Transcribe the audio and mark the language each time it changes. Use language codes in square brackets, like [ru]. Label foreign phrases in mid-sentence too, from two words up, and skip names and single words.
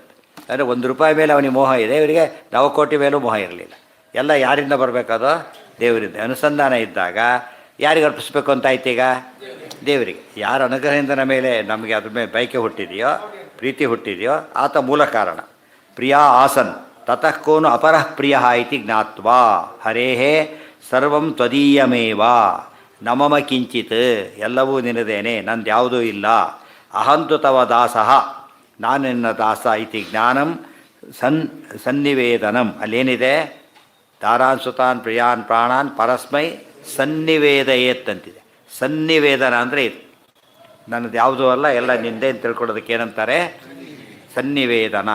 [kn] ಅಂದರೆ ₹1 ಮೇಲೆ ಅವನಿಗೆ ಮೋಹ ಇದೆ, ಇವರಿಗೆ ನವಕೋಟಿ ಮೇಲೂ ಮೋಹ ಇರಲಿಲ್ಲ. ಎಲ್ಲ ಯಾರಿಂದ ಬರಬೇಕದು? ದೇವರಿಂದ. ಅನುಸಂಧಾನ ಇದ್ದಾಗ ಯಾರಿಗೆ ಅರ್ಪಿಸ್ಬೇಕು ಅಂತ ಆಯ್ತು? ಈಗ ದೇವರಿಗೆ. ಯಾರ ಅನುಗ್ರಹದಿಂದ ಮೇಲೆ ಅದ್ರ ಮೇಲೆ ಬಯಕೆ ಹುಟ್ಟಿದೆಯೋ, ಪ್ರೀತಿ ಹುಟ್ಟಿದೆಯೋ ಆತ ಮೂಲ ಕಾರಣ. [sa] ಪ್ರಿಯಾ ಆಸನ್ ತತಃ ಕೋನು ಅಪರಃ ಪ್ರಿಯ ಇತಿ ಜ್ಞಾತ್ವಾ ಹರೇಃ ಸರ್ವಂ ತ್ವದೀಯಮೇವ ನಮಮ ಕಿಂಚಿತ್ [kn] ಎಲ್ಲವೂ ನಿನ್ನದೇನೆ ನಂದ್ಯಾವುದೂ ಇಲ್ಲ [sa] ಅಹಂತು ತವ ದಾಸಃ [kn] ನಾನು ನಿನ್ನ ದಾಸ [sa] ಇತಿ ಜ್ಞಾನಂ ಸನ್ನಿವೇದನಂ ಅಲ್ಲೇನಿದೆ ದಾರಾನ್ ಸುತಾನ್ ಪ್ರಿಯಾನ್ ಪ್ರಾಣಾನ್ ಪರಸ್ಮೈ ಸನ್ನಿವೇದಯೇತ್ ಅಂತಿದೆ. [kn] ಸನ್ನಿವೇದನ ಅಂದರೆ ಇದು ನನ್ನದು ಯಾವುದೂ ಅಲ್ಲ ಎಲ್ಲ ನಿಂದೆ ಅಂತ ತಿಳ್ಕೊಳ್ಳೋದಕ್ಕೆ ಏನಂತಾರೆ ಸನ್ನಿವೇದನ.